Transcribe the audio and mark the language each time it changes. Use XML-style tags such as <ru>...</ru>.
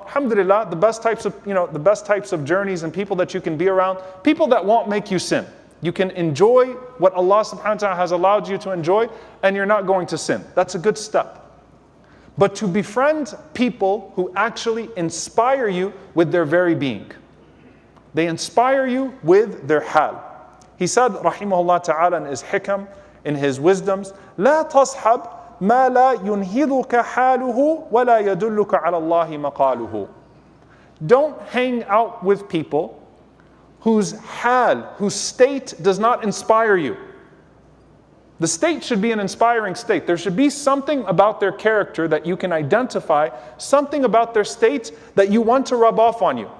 <en>Alhamdulillah, the best types of journeys and people that you can be around, people that won't make you sin. You can enjoy what Allah subhanahu wa ta'ala has allowed you to enjoy and you're not going to sin. That's a good step. But to befriend people who actually inspire you with their very being. They inspire you with their hal. He said, rahimahullah ta'ala, in his hikam, in his wisdoms,</en> <ar>لا تصحب ما لا ينهضك حاله ولا يدلك على الله مقاله.</ar> <en>Don't hang out with people whose hal, whose state does not inspire you. The state should be an inspiring state. There should be something about their character that you can identify, something about their state that you want to rub off on you.</en>